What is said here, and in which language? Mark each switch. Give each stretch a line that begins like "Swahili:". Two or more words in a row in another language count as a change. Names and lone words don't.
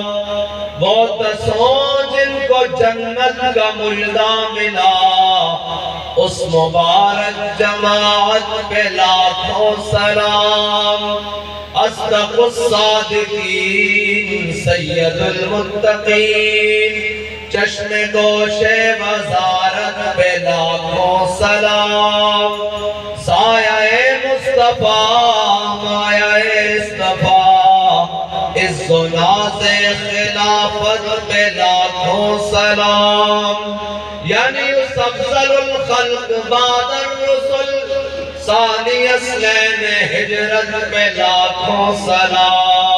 Urdu: وہ دسوں جن کو جنت کا مژدہ ملا، اس مبارک جماعت پہ لاکھوں سلام۔
Arabic: اصدق الصادقین سید المتقین،
Urdu: چشم گوش وزارت پہ لاکھوں سلام۔ سایہ مصطفیٰ مایہ اصطفیٰ، عز و ناز خلافت پہ لاکھوں سلام۔ یعنی اس
Arabic: افضل الخلق بعد الرسل، ثانی اثنین
Urdu: ہجرت پہ لاکھوں سلام۔